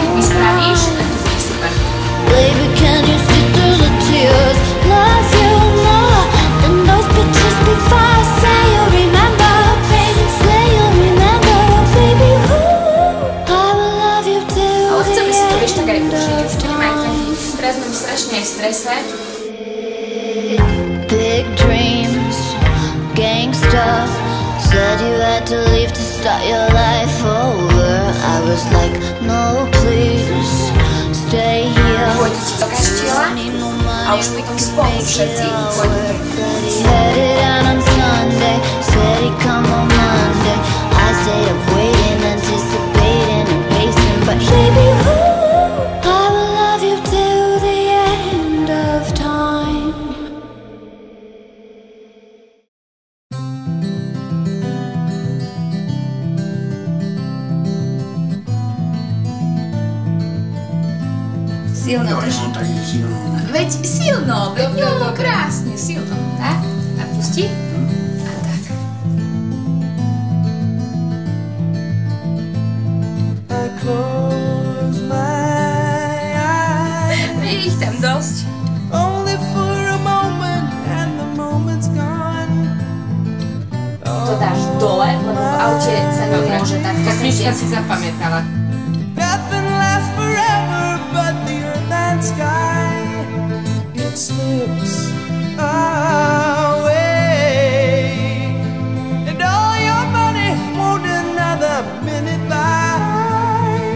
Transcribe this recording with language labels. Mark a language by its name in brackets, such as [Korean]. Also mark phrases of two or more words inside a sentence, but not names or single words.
[English] Baby, can you see through the tears? Love you more than those pictures before. Say you'll remember, baby. Say you'll remember, baby. Ooh, I will love you till the end of time. [Slovak] Teraz mám strašne aj v strese. [English] Big dreams, gangsta. Said you had to leave to start your life over. I was like, no please, stay here. [Slovak] Pôjdete do kaštieľa a už potom spolu všetci pôjdete. [English] Headed out on Sunday, said he'd come on Monday. I stayed up waiting, anticipating and pacing, but baby, ooh, I will love you till the end of time. [Slovak] Silno. Veď silno, veď no, krásne, silno. Tak? A pusti? A tak. Je ich tam dosť. To dáš dole, lebo v aute sa nemôže takto Knižka si zapamätala. [English] Sky, it slips away, and all your money won't another minute by.